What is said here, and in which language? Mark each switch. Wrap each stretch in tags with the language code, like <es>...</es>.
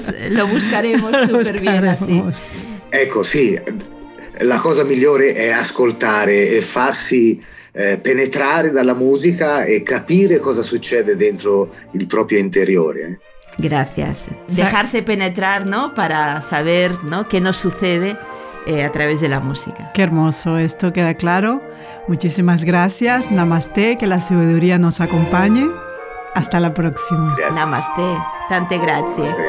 <es>Lo buscaremos súper bien así.</es> <it>Ecco, sì, la cosa migliore è ascoltare e farsi penetrare dalla musica e capire cosa succede dentro il proprio interiore.</it> <es>Gracias. Dejarse penetrar, ¿no?, para saber, ¿no?, qué nos sucede a través de la música. Qué hermoso, esto queda claro. Muchísimas gracias. Namaste, que la sabiduría nos acompañe. Hasta la próxima. Gracias.</es> <it>Namaste. Tante grazie.</it>